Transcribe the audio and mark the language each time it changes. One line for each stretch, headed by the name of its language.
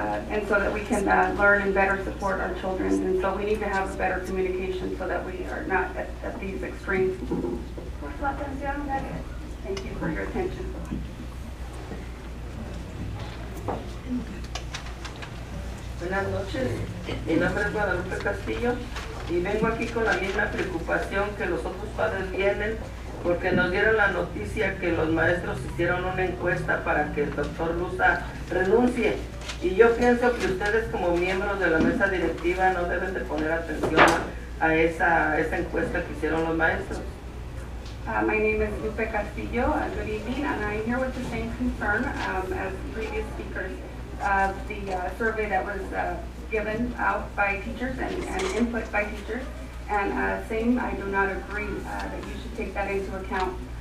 English: And so that we can learn and better support our children. And so we need to have better communication so that we are not at these extremes.
Spanish: Por su atención, gracias.
English: Thank you for your attention.
Spanish: Buenas noches, mi nombre es Guadalupe Castillo y vengo aquí con la misma preocupación que los otros padres vienen porque nos dieron la noticia que los maestros hicieron una encuesta para que el doctor Lusa renuncie. Y yo pienso que ustedes como miembros de la mesa directiva no deben de poner atención a esa encuesta que hicieron los maestros.
English: My name is Lupe Castillo. Good evening, and I'm here with the same concern as previous speakers. The survey that was given out by teachers and input by teachers. And same, I do not agree that you should take that into account.